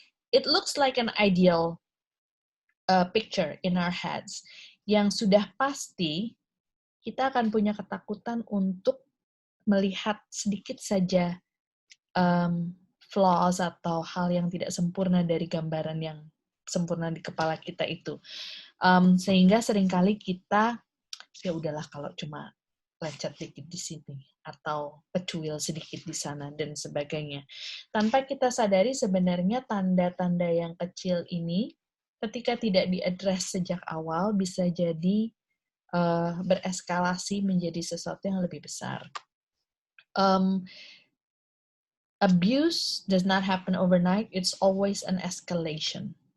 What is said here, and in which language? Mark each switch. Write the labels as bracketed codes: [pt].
[en] It looks like an ideal picture in our heads. [id] Yang sudah pasti kita akan punya ketakutan untuk melihat sedikit saja flaws atau hal yang tidak sempurna dari gambaran yang sempurna di kepala kita itu. Sehingga seringkali kita ya udahlah kalau cuma lecet dikit di sini atau pecuil sedikit di sana dan sebagainya. Tanpa kita sadari sebenarnya tanda-tanda yang kecil ini ketika tidak diadres sejak awal bisa jadi bereskalasi menjadi sesuatu yang lebih besar. [en] Abuse does not happen overnight, it's always an escalation.